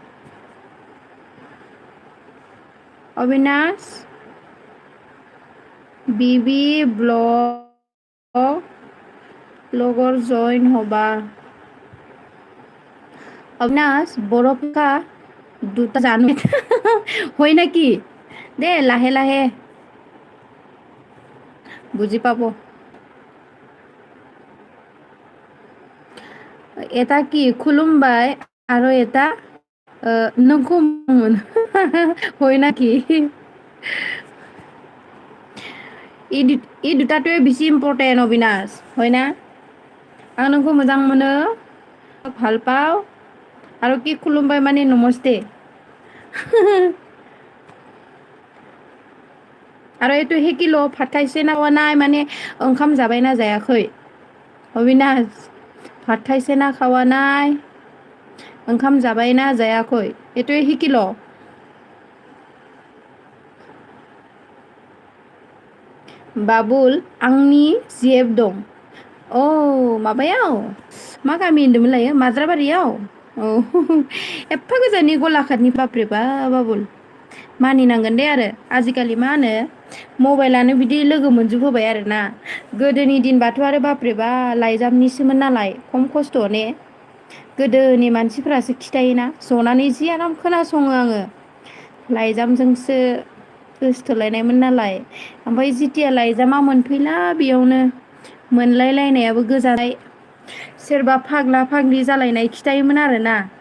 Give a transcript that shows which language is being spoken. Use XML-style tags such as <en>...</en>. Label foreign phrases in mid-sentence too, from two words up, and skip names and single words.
<as>অবিনাশ বিবি ব্লগ লগৰ জইন হ'বা অবিনাশ বৰফকা দুটা জানো হয় নেকি দে লাহে লাহে বুজি পাব এটা কি খুলুমबाই আৰু এটা</as> <brx>नोंखौ मोन</brx> <as>হয় নাকি ই দুটাটোৱে বেছি ইম্পৰ্টেণ্ট অবিনাশ হয় না</as> <brx>आं नोंखौ मोजां मोनो</brx> <as>ভাল পাওঁ আৰু কি</as> <brx>खुलुमबाय माने नमस्ते</brx> <as>আৰু এইটো শিকিলো ভাত খাইছে না খোৱা নাই মানে</as> <brx>ओंखाम जाबायना जायाखै</brx> <as>अबिनाश ভাত খাইছে না খাৱা নাই</as> <brx>ओंखाम जाबायना जायाखै</brx> <as>এইটোৱে শিকি ল</as> <brx>बाबुल आंनि जिएफ दं औ माबायाव मा गामि होनदोंमोन लायो माद्राबारियाव औ एफा गोजाननि गलाघाटनि बाब्रे बा बाबुल मानिनांगोन दे आरो आजिखालि मा होनो मबाइलानो बिदि लोगो मोनजोब होबाय आरो ना गोदोनि दिनबाथ' आरो बाब्रेबा लाइजामनिसोमोन नालाय खम खस्थ' ने गोदोनि मानसिफोरासो खिथायोना जनानै जि आराम खोनासङो आङो लाइजामजोंसो गोसथोलायनायमोन नालाय ओमफ्राय जिथिया लाइजामा मोनफैला बेयावनो मोनलायलायनायाबो गोजानाय सोरबा फाग्ला फाग्लि जालायनाय खिथायोमोन आरोना</brx>